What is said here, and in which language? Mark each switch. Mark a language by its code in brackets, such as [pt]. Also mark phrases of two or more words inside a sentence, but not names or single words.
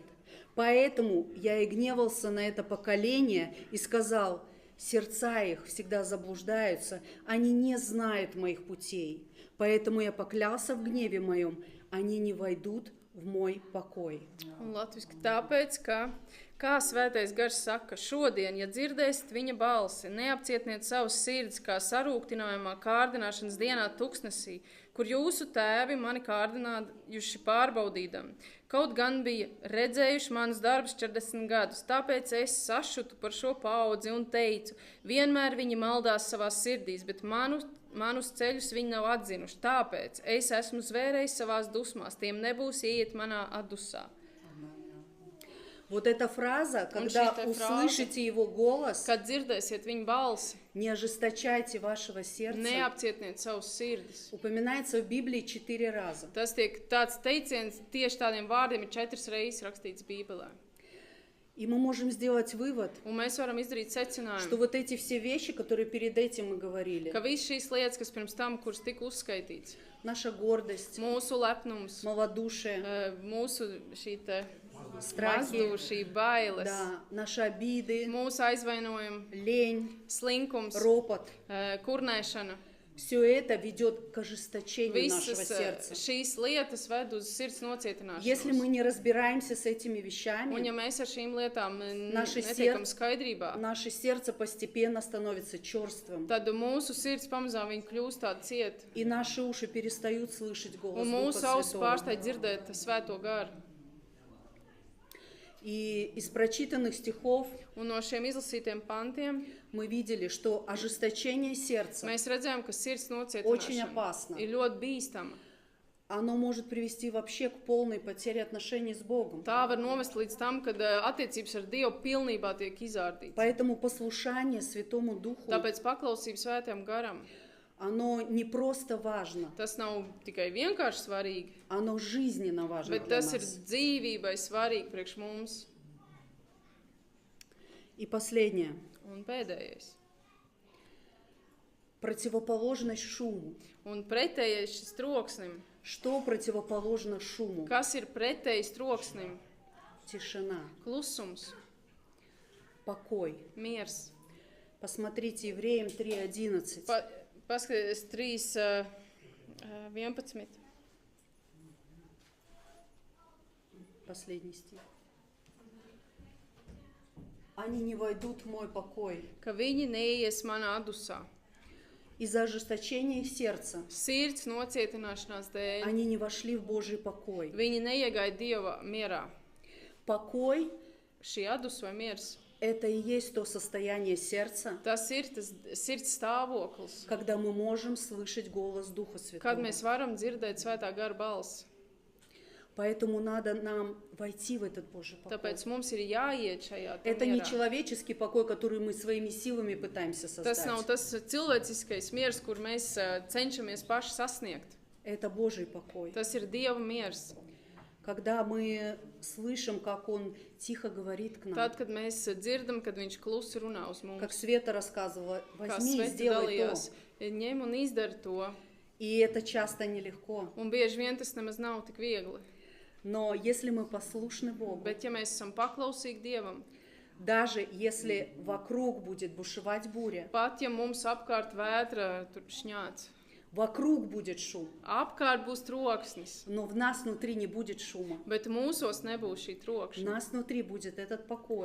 [ru] Поэтому я и гневался на это поколение и сказал: сердца их всегда заблуждаются, они не знают моих путей. Поэтому я поклялся в гневе моем, они не войдут в moj покой». [lv] Un latviski tāpēc, ka, kā svētais gars saka, šodien, ja dzirdēsiet viņa balsi, neapcietniet savus sirdis kā sarūktinājumā kārdināšanas dienā tuksnesī, kur jūsu tēvi mani kārdinājuši pārbaudīdami. Kaut gan bija redzējuši manus darbus 40 gadus, tāpēc es sašutu par šo paudzi un teicu, vienmēr viņi maldās savās sirdīs, bet manus ceļus viņi nav atzinuši. Tāpēc es esmu zvērējis savās dusmās, tiem nebūs ieiet manā atdusā. [ru] Вот эта фраза, когда [lv] šī te [ru] услышите его голос, [lv] Kad dzirdēsiet viņa balsi, [ru] не ожесточайте вашего сердца, [lv] neapcietniet savus sirdis. [ru] упоминается в Библии 4 раза. [lv] Tas tiek tāds teiciens, tieši tādiem vārdiem ir 4 reizes rakstīts Bībelē. [ru] И мы можем сделать вывод, [lv] Un mēs varam izdarīt [ru] что [lv] secinājumu, [ru] вот эти все вещи, которые перед этим мы говорили, [lv] ka visas šīs lietas, kas pirms tam, kuras tika uzskaitīts, [ru] наша гордость, [lv] mūsu lepnums, [ru] малодушие, [lv] mūsu šī te [ru] страхи, [lv] mazdūšība, bailes, [ru] да, наши обиды, [lv] mūsu aizvainojumi, [ru] лень, [lv] slinkums, [ru] ропот, [lv] kurnēšana, [ru] все это ведет к ожесточению нашего [lv] visas [ru] сердца. [lv] šīs lietas ved uz sirds [ru] Если мы [lv] nocietināšanos. [ru] не разбираемся с этими [lv] Un ja [ru] вещами, [lv] mēs ar šīm lietām [ru] Naši [lv] netiekam skaidrībā, [ru] наше сердце постепенно становится черствым, [lv] tad mūsu sirds pamazām viņa kļūst tāda cieta. [ru] и наши уши перестают слышать голос [lv] Un [ru] Духа [lv] mūsu ausis [ru] Святого. [lv] pārstāj dzirdēt Svēto garu. [ru] И из прочитанных стихов [lv] Un no šiem izlasītiem pantiem [ru] мы видели, что ожесточение сердца, [lv] mēs redzējām, ka sirds [ru] Очень опасно. [lv] nocietināšana ir ļoti bīstama. [ru] оно может привести вообще к полной потере отношений с Богом. [lv] Tā var novest līdz tam, kad attiecības ar Dievu pilnībā tiek izārdītas. [ru] Поэтому послушание Святому Духу, [lv] Tāpēc paklausība Svētajam garam, [ru] оно не просто важно, [lv] tas nav tikai vienkārši svarīgi, [ru] оно жизненно важно [lv] bet [ru] для [lv] tas ir [ru] нас. [lv] dzīvībai svarīgi priekš mums. [ru] И последнее. [lv] Un pēdējais. [ru] Противоположность шуму. [lv] Un pretējais šis troksnim. [ru] Что противоположно шуму? [lv] Kas ir pretējs troksnim? [ru] Тишина. [lv] Klusums. [ru] покой. [lv] miers. [ru] Посмотрите, Евреям 3:11. [lv] Paskatieties 3:11. [ru] Последний стих. Они не войдут в мой покой [lv] Ka viņi neies manā adusā. [ru] из-за ожесточения их сердца. [lv] Sirds nocietināšanās dēļ. [ru] Они не vошли в Божий покой. [lv] Viņi neiegāja Dieva mierā. [ru] Покой [lv] Šī adus vai miers, – [ru] это и есть то состояние сердца, [lv] tas ir tas sirds stāvoklis, [ru] когда мы можем слышать голос Духа [lv] kad [ru] Святого. [lv] mēs varam dzirdēt svētā gara balsi. [ru] Поэтому надо нам войти в этот Божий покой. [lv] Tāpēc mums ir jāiet šajā [ru] Это не [lv] mierā. [ru] человеческий покой, который мы своими силами пытаемся [lv] Tas nav [ru] создать. [lv] tas cilvēciskais miers, kur mēs cenšamies paši sasniegt. [ru] Это Божий покой. [lv] Tas ir Dieva miers. [ru] Когда мы слышим, как Он тихо говорит к нам. [lv] Tad, kad mēs dzirdam, kad viņš klusi runā uz [ru] Как [lv] mums, [ru] Света рассказывала, [lv] kā [ru] возьми и [lv] Sveti [ru] сделай то. [lv] dalījās, ņem un izdara to. [ru] И это часто нелегко. [lv] Un bieži vien tas nemaz nav tik viegli. [ru] Но если мы послушны Богу, [lv] Bet ja mēs esam paklausīgi Dievam, [ru] даже если вокруг будет бушевать буря, [lv] pat ja mums apkārt vētra tur šņāc, [ru] вокруг будет шум, [lv] apkārt būs troksnis, [ru] но в нас внутри не будет шума. [lv] bet mūsos nebūs šī [ru] В [lv] trokšņa. [ru] нас внутри будет этот покой